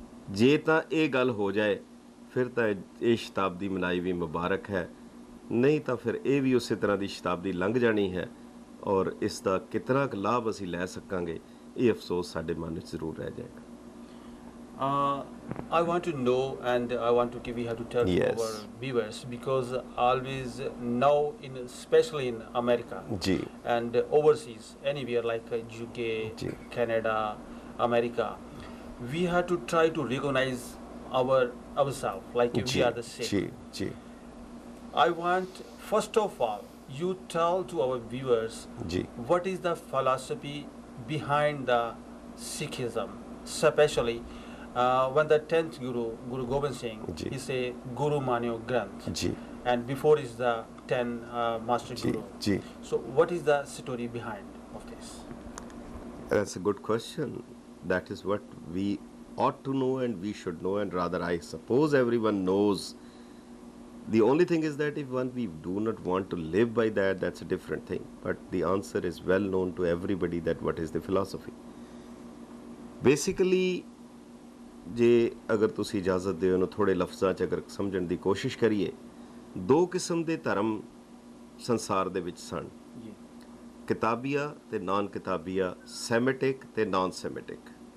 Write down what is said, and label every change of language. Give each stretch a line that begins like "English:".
Punjabi: ਜੇ ਤਾਂ ਇਹ ਗੱਲ ਹੋ ਜਾਏ ਫਿਰ ਤਾਂ ਇਹ ਸ਼ਤਾਬਦੀ ਮਨਾਈ ਵੀ ਮੁਬਾਰਕ ਹੈ, ਨਹੀਂ ਤਾਂ ਫਿਰ ਇਹ ਵੀ ਉਸੇ ਤਰ੍ਹਾਂ ਦੀ ਸ਼ਤਾਬਦੀ ਲੰਘ ਜਾਣੀ ਹੈ ਔਰ ਇਸ ਦਾ ਕਿਤਨਾ ਕੁ ਲਾਭ ਅਸੀਂ ਲੈ ਸਕਾਂਗੇ ਇਹ ਅਫਸੋਸ ਸਾਡੇ ਮਨ ਵਿੱਚ ਜ਼ਰੂਰ ਰਹਿ ਜਾਏਗਾ।
English: I want to know, and I want to we have to tell Yes. to our viewers, because always now, especially in America जी and overseas, anywhere like UK, जी Canada, America, we have to try to recognize ourselves like we जी are the same. जी जी I want, first of all, you tell to our viewers जी what is the philosophy behind the Sikhism, especially when the 10th Guru Gobind Singh, ji. he say Guru Manyo Granth, ji and before is the 10 Master ji Guru. Ji So what is the story behind of this? That's a good question. That is what we ought to know and we should know, and rather I suppose everyone knows. The only thing is that if we do not want to live by that, that's a different thing. But the answer is well known to everybody that what is the philosophy.
Punjabi: Basically, ਜੇ ਅਗਰ ਤੁਸੀਂ ਇਜਾਜ਼ਤ ਦਿਓ ਉਹਨੂੰ ਥੋੜੇ ਲਫ਼ਜ਼ਾਂ 'ਚ ਅਗਰ ਸਮਝਣ ਦੀ ਕੋਸ਼ਿਸ਼ ਕਰੀਏ, ਦੋ ਕਿਸਮ ਦੇ ਧਰਮ ਸੰਸਾਰ ਦੇ ਵਿੱਚ ਸਨ, ਕਿਤਾਬੀਆ ਤੇ ਨਾਨ ਕਿਤਾਬੀਆ, ਸੈਮਿਟਿਕ ਤੇ ਨਾਨ ਸੈਮਿਟਿਕ।